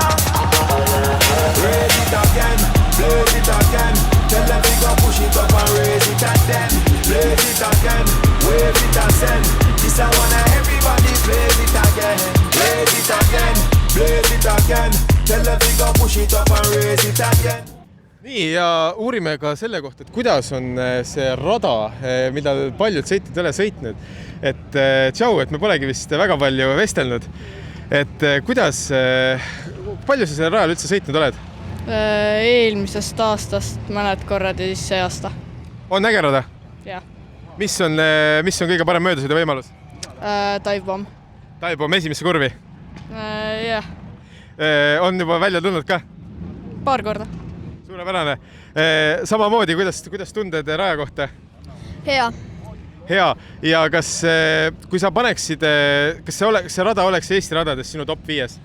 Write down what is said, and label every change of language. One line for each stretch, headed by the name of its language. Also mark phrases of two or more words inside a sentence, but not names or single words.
English: Raise it again. Blaze it again. Tell them we go push it up and raise it again. Blaze it again. Wave it and send. This I wanna everybody blaze it again. Blaze it again. Blaze it again. Tell them we go push it up and raise it again.
Estonian: Nii, ja uurime ka selle kohta, et kuidas on see rada, mida paljud sõitjad ole sõitnud. Et tšau, et me polegi vist väga palju vestelnud. Et kuidas, palju sa selle rajal üldse sõitnud oled? Eelmisest aastast mõned korrad ja siis see aasta. On äge rada? Jah. Mis on kõige parem möödasõidu võimalus? Dive-bomb. Dive-bomb esimesse kurvi? Jah. On juba välja tulnud ka? Paar korda. Suurepärane. Samamoodi, kuidas tunded raja kohta? Hea. Hea. Ja kas, kui sa paneksid, kas see rada oleks Eesti radades sinu top 5?